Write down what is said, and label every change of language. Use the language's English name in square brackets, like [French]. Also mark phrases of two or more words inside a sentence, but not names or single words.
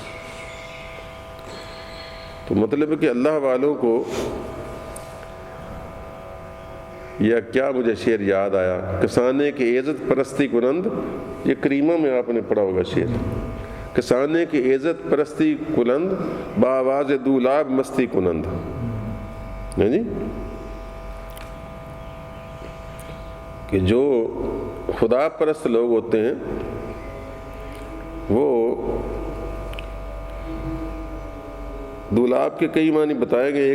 [Urdu] تو مطلب ہے کہ اللہ والوں کو یا کیا مجھے شعر یاد آیا، [Persian] کسانے کی عزت پرستی کنند، [Urdu] یہ کریمہ میں آپ نے پڑھا ہوگا شعر، [Persian] کسانے کی عزت پرستی کنند بآواز دولاب مستی کنند. [Urdu] جی کہ جو خدا پرست لوگ ہوتے ہیں وہ دولاب کے کئی معنی بتائے گئے.